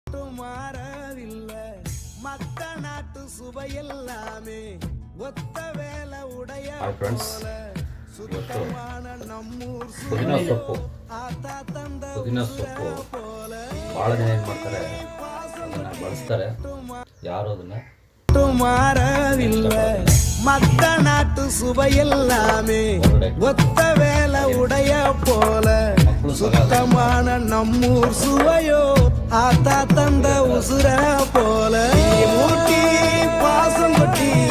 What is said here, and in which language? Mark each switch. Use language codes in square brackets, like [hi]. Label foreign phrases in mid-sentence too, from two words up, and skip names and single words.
[ta] மாறவில்லை மத்த நாட்டு சுவையெல்லாமே ஒத்த வேலை உடைய போல சுத்தமான நம்மூர் [kn] ಪುದೀನ ಸೊಪ್ಪು [ta] போல [kn] ಭಾಳ ಜನ ಏನು ಮಾಡ್ತಾರೆ ಅದನ್ನ ಬಳಸ್ತಾರೆ ಯಾರು ಅದನ್ನ [ta] மாறவில்லை மத்த நாட்டு சுவையெல்லாமே ஒத்த வேலை உடைய போல சுத்தமான நம்மூர் சுவையோ ஆத்தா தந்த உசுர போல ஊட்டி பாசம் கொட்டி